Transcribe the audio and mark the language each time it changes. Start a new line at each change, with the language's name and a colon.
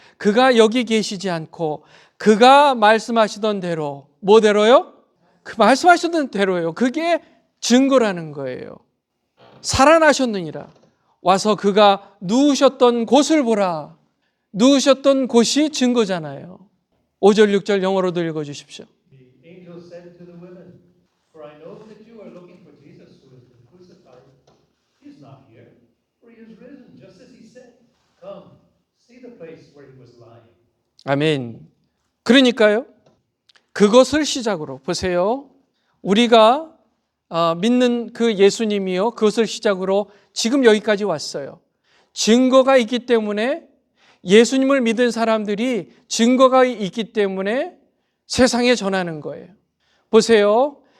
Korean: 그가 여기 계시지 않고 그가 말씀하시던 대로, 뭐대로요? 그 말씀하시던 대로예요. 그게 증거라는 거예요. 살아나셨느니라. 와서 그가 누우셨던 곳을 보라. 누우셨던 곳이 증거잖아요. 5절 6절 영어로도 읽어주십시오.
English: The angel said to the women, For I know that you are looking for Jesus who has been crucified. He is not here, for he is risen, just as he said. Come, see the place where he was lying.
Korean: 아멘. 그러니까요, 그것을 시작으로 보세요. 우리가 믿는 그 예수님이요, 그것을 시작으로 지금 여기까지 왔어요. 증거가 있기 때문에, 예수님을 믿은 사람들이 증거가 있기 때문에 세상에 전하는 거예요. 보세요.